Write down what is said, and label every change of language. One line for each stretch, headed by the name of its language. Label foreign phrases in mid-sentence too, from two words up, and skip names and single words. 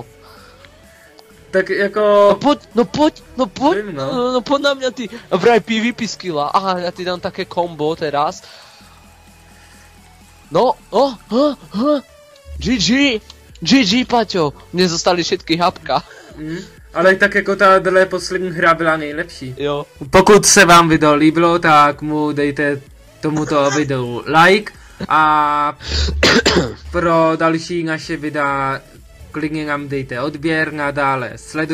Czech: Tak jako...
Slovak: No poď,
Czech: Vím, no.
Slovak: no poď na mňa ty. A vraj PvP skilla, aha, ja ti dám také combo teraz. No, GG, Paťo, mne zostali všetky hapka.
Czech: Ale tak jako tahle poslední hra byla nejlepší. Jo. Pokud se vám video líbilo, tak mu dejte tomuto videu like a pro další naše videa klidně nám dejte odběr, nadále sledujte.